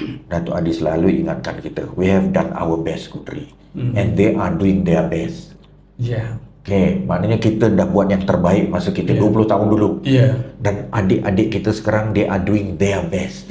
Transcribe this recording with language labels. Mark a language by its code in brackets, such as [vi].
[en] Datuk Adi [ms] selalu ingatkan kita, [en] we have done our best, Kudri, and they are doing their best. Ya. [ms] Okay, maknanya kita dah buat yang terbaik masa kita 20 tahun dulu. Ya. Dan adik-adik kita sekarang, [en] they are doing their best.